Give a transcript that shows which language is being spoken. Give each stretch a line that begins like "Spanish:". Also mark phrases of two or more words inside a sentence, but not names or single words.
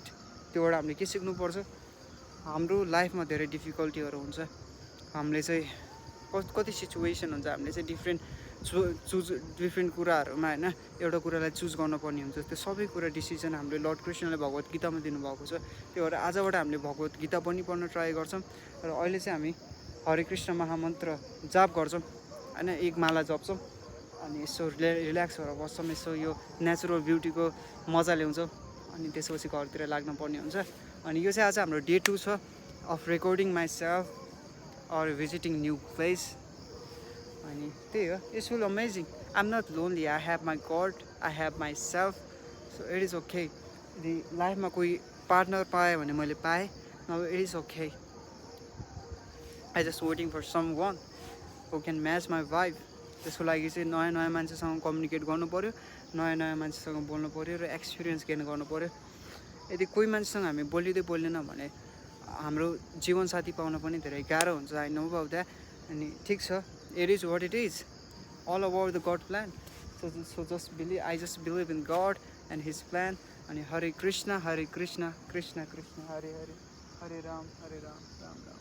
Nepali: त्योबाट हामीले के सिक्नुपर्छ, हाम्रो लाइफमा धेरै डिफिकल्टीहरू हुन्छ, हामीले चाहिँ कति सिचुएसन हुन्छ, हामीले चाहिँ डिफ्रेन्ट कुराहरूमा होइन एउटा कुरालाई चुज गर्नुपर्ने हुन्छ। त्यो सबै कुरा डिसिजन हामीले लर्ड कृष्णले भगवत गीतामा दिनुभएको छ। त्यो भएर आजबाट हामीले भगवत गीता पनि पढ्न ट्राई गर्छौँ र अहिले चाहिँ हामी हरे कृष्ण महामन्त्र जाप गर्छौँ होइन, एक माला जप्छौँ अनि यसो रिल्याक्स भएर बस्छौँ, यसो यो
English: natural beautyको
Nepali: मजा ल्याउँछौँ अनि त्यसपछि घरतिर लाग्न पर्ने हुन्छ। अनि यो चाहिँ आज हाम्रो
English: day 2 छ of recording my self or visiting new place।
Nepali: अनि त्यही हो,
English: it's will amazing. I am not lonely, I have my God, I have my self, so it is okay.
Nepali: यदि लाइफमा कोही पार्टनर पाएँ भने मैले पाएँ, नभए
English: it is okay. I just waiting for some one who can match my vibe.
Nepali: त्यसको लागि चाहिँ नयाँ नयाँ मान्छेसँग कम्युनिकेट गर्नु पऱ्यो, नयाँ नयाँ मान्छेसँग बोल्नु पऱ्यो र
English: experience gain
Nepali: गर्नु पऱ्यो। यदि कोही मान्छेसँग हामी बोल्दैन भने हाम्रो जीवनसाथी पाउन पनि धेरै गाह्रो हुन्छ।
English: I know about that.
Nepali: अनि ठिक छ,
English: It is what it is, all about the God plan. So just believe, I just believe in God and his plan.
Sanskrit: अनि हरे कृष्ण कृष्ण कृष्ण हरे हरे, हरे राम राम राम।